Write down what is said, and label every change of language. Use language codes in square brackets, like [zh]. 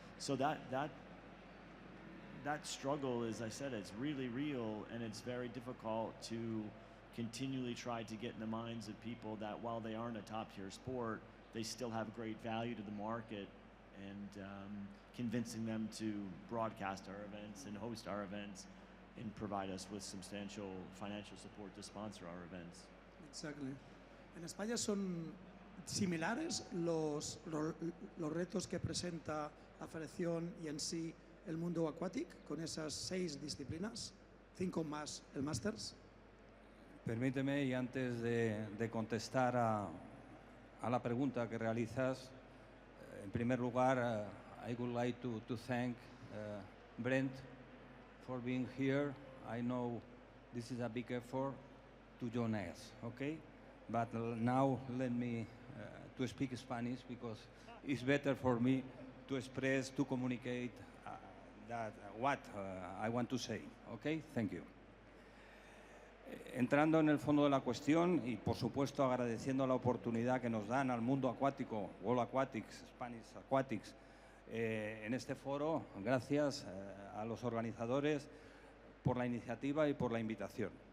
[en] So that struggle, as I said, it's really real, and it's very difficult to continually try to get in the minds of people that while they aren't a top tier sport, they still have great value to the market, and convincing them to broadcast our events and host our events and provide us with substantial financial support to sponsor our events. Exactly. [es] En España son similares los retos que presenta la federación y en sí el mundo aquatic, con esas 6 disciplinas, 5 más el Masters. Permíteme, y antes de contestar a la pregunta que realizas, en primer lugar, [en] I would like to thank Brent for being here. I know this is a big effort to join us, okay? But now let me to speak Spanish, because it's better for me to express, to communicate what I want to say, okay? Thank you. [es] Entrando en el fondo de la cuestión, y por supuesto agradeciendo la oportunidad que nos dan al mundo acuático, World Aquatics, Spanish Aquatics, en este foro, gracias a los organizadores por la iniciativa y por la invitación.